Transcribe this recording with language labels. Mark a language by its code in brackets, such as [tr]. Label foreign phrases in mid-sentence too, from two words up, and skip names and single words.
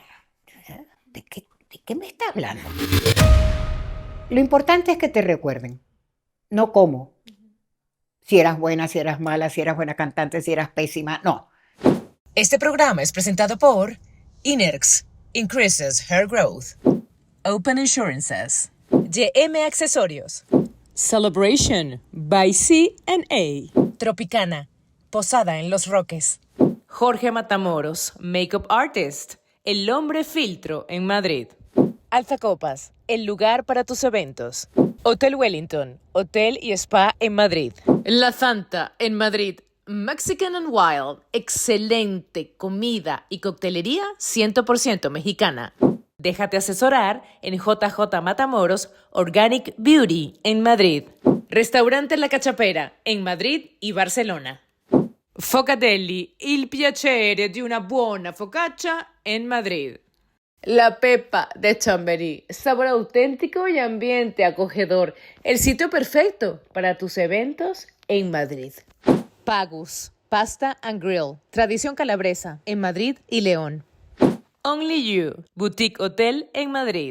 [es] ¿De qué me está hablando? Lo importante es que te recuerden, no cómo. Si eras buena, si eras mala, si eras buena cantante, si eras pésima, no. Este programa es presentado por Inerx, [en] Increases Hair Growth. [es] Open Insurances. YM Accesorios. [en] Celebration by C&A. [es] Tropicana, Posada en Los Roques. Jorge Matamoros, [en] Makeup Artist, [es] El Hombre Filtro en Madrid. Alfa Copas, el lugar para tus eventos. Hotel Wellington, hotel y spa en Madrid. La Santa en Madrid. Mexican and Wild, excelente comida y coctelería 100% mexicana. Déjate asesorar en JJ Matamoros Organic Beauty en Madrid. Restaurante La Cachapera en Madrid y Barcelona. [it] Focatelli, il piacere di una buona focaccia en Madrid. [es] La Pepa de Chamberí, sabor auténtico y ambiente acogedor. El sitio perfecto para tus eventos en Madrid. Pagus, Pasta and Grill, tradición calabresa en Madrid y León. Only You, Boutique Hotel en Madrid.